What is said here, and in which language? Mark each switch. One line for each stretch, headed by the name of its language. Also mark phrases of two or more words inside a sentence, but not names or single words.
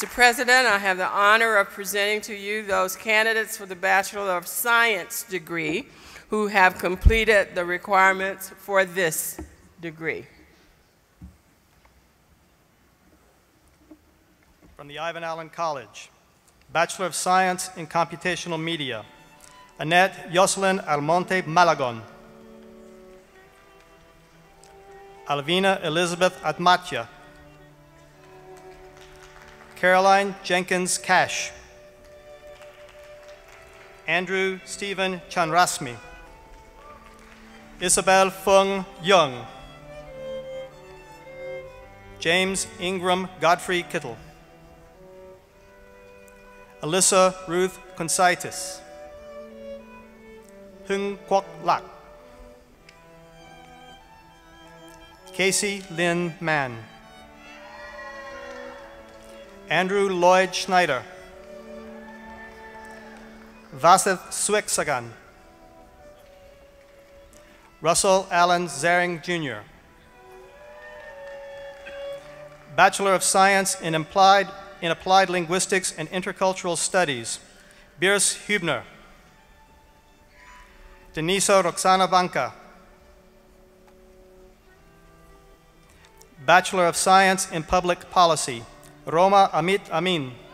English: President, I have the honor of presenting to you those candidates for the Bachelor of Science degree who have completed the requirements for this degree. From the Ivan Allen College, Bachelor of Science in Computational Media, Annette Jocelyn Almonte Malagon. Alvina Elizabeth Atmatia. Caroline Jenkins Cash. Andrew Stephen Chanrasmi. Isabel Fung Young. James Ingram Godfrey Kittle. Alyssa Ruth Consaitis. Hung Kwok Lak. Casey Lynn Mann. Andrew Lloyd Schneider. Vaseth Sueksagan. Russell Allen Zaring Jr. Bachelor of Science in Applied Linguistics and Intercultural Studies, Birs Hübner. Denisa Roxana Banca. Bachelor of Science in Public Policy, Roma Amit Amin.